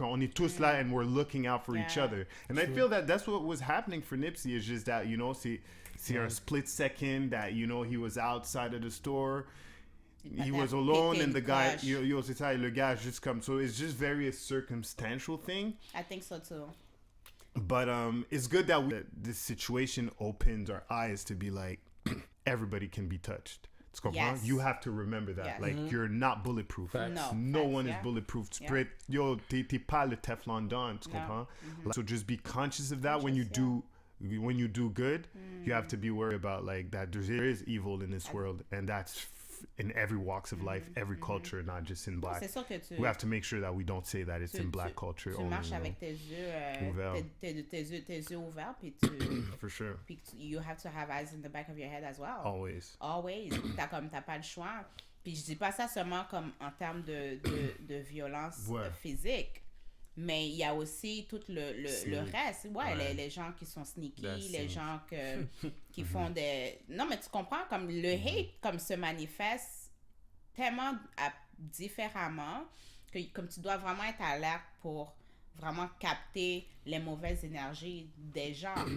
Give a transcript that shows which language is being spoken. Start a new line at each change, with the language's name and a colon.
French: On est tous là
English: and we're looking out for each other. And I feel that that's what was happening for Nipsey, is just that, you know, see a split second that, you know, he was outside of the store, he was alone, and the guy, yo,
French: c'est ça, le gars
English: just come. So it's just very a circumstantial thing. I think so too. But it's good that this situation opens our eyes to be like, everybody can be touched. Yes. You have to remember that. Yes. Like, you're not bulletproof. No one is bulletproof.
French: Spread, yo, t'es pas le Teflon Don. Tu comprends?
English: So just be conscious of that when you do good. You have to be worried about, like, that there is evil in this world, and that's in every walks of life, every culture, not just in black. We have to make sure that we don't say that it's in black culture
French: tu
English: only.
French: Marches avec tes yeux ouverts. Tes yeux ouverts, puis
English: for sure. Puis you have to have eyes in the back of your head as well. Always.
French: T'as pas le choix. Puis je dis pas ça seulement comme en termes de violence physique, mais il y a aussi tout le reste. Les gens qui sont sneaky, les gens qui font des... Non, mais tu comprends, comme le hate comme se manifeste tellement différemment que comme tu dois vraiment être alerte pour vraiment capter les mauvaises énergies des gens.